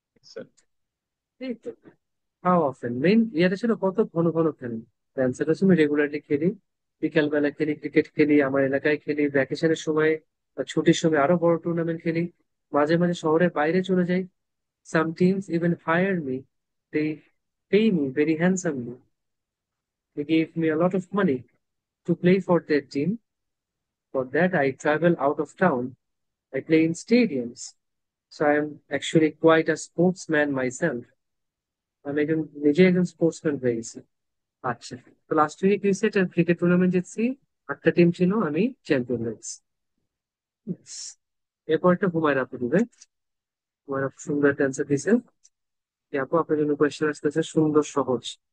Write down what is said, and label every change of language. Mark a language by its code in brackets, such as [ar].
[en] Sir. [bn] এই তো। How often main ইয়েটা ছিল কত ঘন ঘন খেলেন। অ্যান্সারটা ছিল রেগুলারলি খেলি, বিকাল বেলা খেলি, ক্রিকেট খেলি, আমার এলাকায় খেলি, ভ্যাকেশনের সময় বা ছুটির সময় আরো বড় টুর্নামেন্ট খেলি, মাঝে মাঝে শহরের বাইরে চলে যাই। [en] Some teams even hire me, they pay me very handsomely, they gave me a lot of money to play for their team. For that, I travel out of town. I play in stadiums. So I am actually quite a sportsman myself. [bn] আমি একজন নিজে একজন sportsman হয়ে গেছি। আচ্ছা, তো last উইকে cricket আর cricket tournament জিতছি, 8টা team ছিল, আমি চ্যাম্পিয়ন হয়ে গেছি। [en] Yes. [bn] এরপর একটা হুমায়ুন আপু দিবে। হুমায়ুন আপু সুন্দর একটা অ্যান্সার দিছে। এই আপু আপনার জন্য কোয়েশ্চেন আসতেছে সুন্দর সহজ।